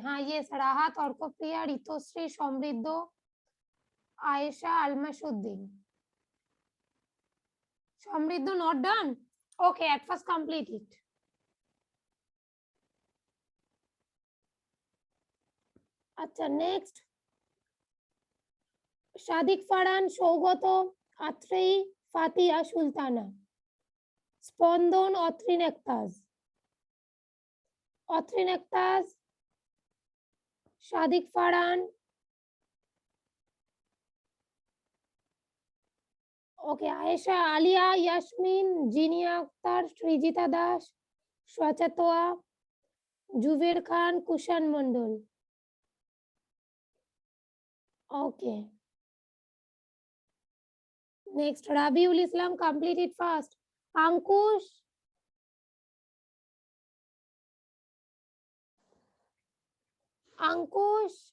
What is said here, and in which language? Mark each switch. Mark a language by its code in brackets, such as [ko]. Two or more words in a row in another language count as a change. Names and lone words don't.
[en] हाँ, yes, Rahat, Orkopriya, Ritosri, Somriddho, Aisha, Almashuddin. Somriddho not done? Okay, at first complete it. Acha, next. Shadik Farhan, Shogoto, Atrei, Fatia, Sultana. Spondon, Otrin Ektas. Otrin Ektas, Shadik Farhan. Okay, Aisha, Alia, Yasmin, Jinia Akhtar, Srijita Das, Swachatoa, Juver Khan, Kushan Mandal. Okay. Next, Rabiul Islam, complete it fast. Ankush. Ankush.